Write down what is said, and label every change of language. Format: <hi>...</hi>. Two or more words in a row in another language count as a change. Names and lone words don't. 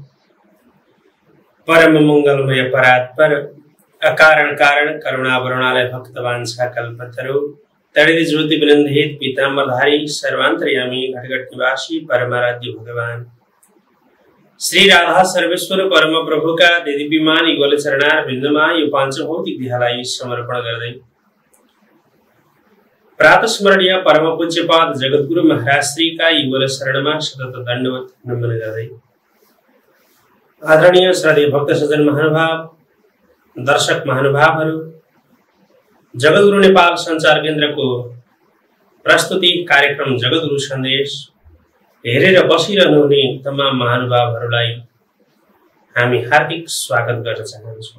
<ne>परम मंगलमय परात्पर अकारण कारण करुणावरुणालय भक्तवांछा कल्पतरु तड़ित ज्योति बिनंदित पीतांबरधारी सर्वांतर्यामी घटघट निवासी परमाराध्य भगवान श्री राधा सर्वेश्वर परम प्रभु का दिव्यमान युगल चरणार बिंदमा यो पांच भौतिक देहलाई समर्पण गर्दै प्रातः स्मरणीय परम पूज्यपाद जगद्गुरु महाराज श्री का युगल शरणमा सतत दंडवत नमन गर्दै आदरणीय श्रद्धेय भक्त सज्जन महानुभाव दर्शक महानुभावहरू जगद्गुरु नेपाल संचार केन्द्रको प्रस्तुति कार्यक्रम जगद्गुरु सन्देश हेरेर बसिरहनुहुने तमाम महानुभावहरूलाई हामी हार्दिक स्वागत गर्न चाहन्छौँ।</ne>